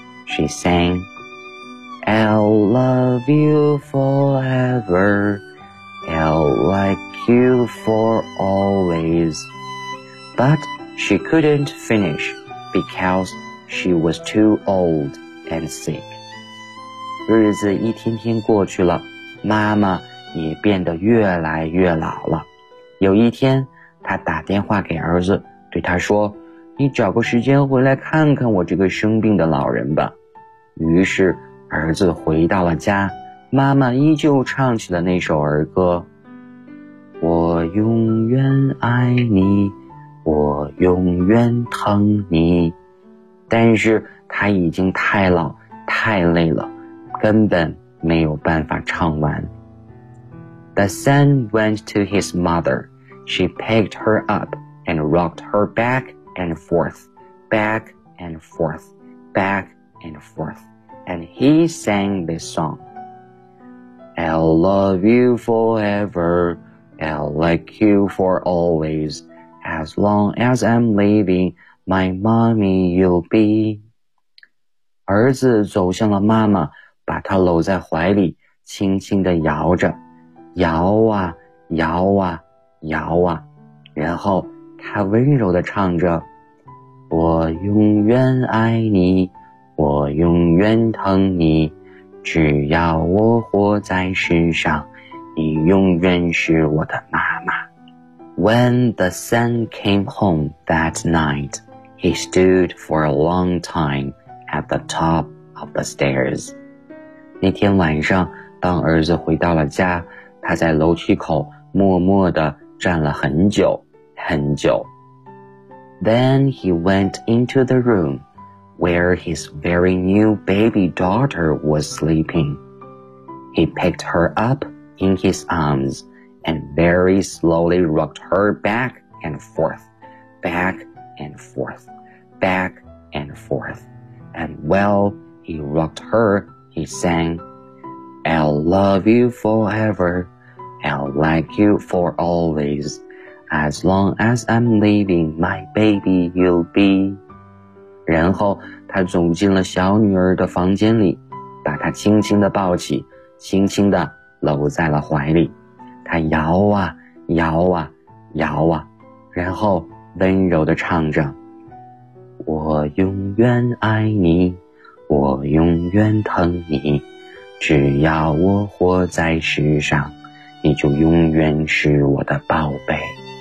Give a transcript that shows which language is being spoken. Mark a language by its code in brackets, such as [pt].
[en] She sang, I'll love you forever, I'll like you for always. But she couldn't finish, because she was too old and sick. [zh] 日子一天天过去了，妈妈也变得越来越老了。有一天，她打电话给儿子，对他说，你找个时间回来看看我这个生病的老人吧。于是儿子回到了家，妈妈依旧唱起了那首儿歌，我永远爱你，我永远疼你。但是她已经太老太累了，根本没有办法唱完。 [en] The son went to his mother. She picked her up and rocked her back and forth, back and forth, back and forth. And he sang this song. I'll love you forever. I'll like you for always. As long as I'm living, my mommy you'll be. [zh] 儿子走向了妈妈，把他搂在怀里，轻轻地摇着，摇啊摇啊摇啊，然后他温柔地唱着，我永远爱你，我永远疼你，只要我活在世上，你永远是我的妈妈。 [en] When the sun came home that night, he stood for a long time at the top of the stairs. [zh] 那天晚上，当儿子回到了家，他在楼梯口默默地站了很久很久。 [en] Then he went into the room where his very new baby daughter was sleeping. He picked her up in his arms and very slowly rocked her back and forth, back and forth, back and forth. And while he rocked her, he sang, I'll love you forever, I'll like you for always, as long as I'm living, my baby you'll be. [zh] 然后他走进了小女儿的房间里，把她轻轻地抱起，轻轻地搂在了怀里。他摇啊摇啊摇啊，然后温柔地唱着，我永远爱你，我永远疼你，只要我活在世上，你就永远是我的宝贝。